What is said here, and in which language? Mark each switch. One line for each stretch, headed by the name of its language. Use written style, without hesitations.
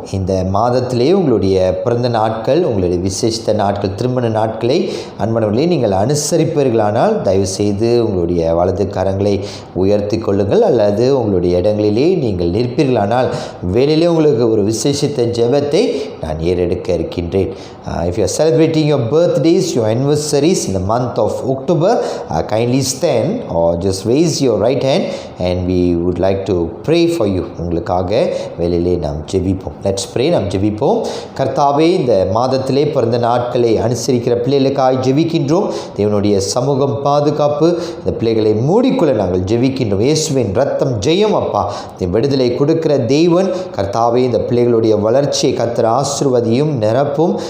Tamil: இந்த மாதத்திலே உங்களுடைய பிறந்த நாட்கள், உங்களுடைய விசேஷித்த நாட்கள், திருமண நாட்களை அன்பனவர்களே நீங்கள் அனுசரிப்பீர்களானால் தயவுசெய்து உங்களுடைய வலது கரங்களை உயர்த்தி கொள்ளுங்கள். அல்லது உங்களுடைய இடங்களிலே நீங்கள் நிற்பீர்களானால் வேலையிலே உங்களுக்கு ஒரு விசேஷித்த ஜெபத்தை நான் ஏறெடுக்க இருக்கின்றேன்.
English: If you are celebrating your birthdays, your anniversaries in the month of October, kindly stand or just raise your right hand and we would like to pray for you.
Tamil: உங்களுக்காக வேலையிலே நாம் ஜெபிப்போம்.
English: Let's pray.
Tamil: நாம் ஜெபிப்போம். கர்த்தாவே, இந்த மாதத்திலே பிறந்த நாட்களை அனுசரிக்கிற பிள்ளைகளுக்காக ஜெபிக்கின்றோம். தேவனுடைய சமூகம் பாதுகாப்பு, இந்த பிள்ளைகளை மூடிக்கொள்ள நாங்கள் ஜெபிக்கின்றோம். இயேசுவின் ரத்தம் ஜெயம் அப்பா. இந்த விடுதலை கொடுக்கிற தேவன் கர்த்தாவே, இந்த பிள்ளைகளுடைய வளர்ச்சியை கர்த்தர் ஆசீர்வதியும் நிரப்பும்.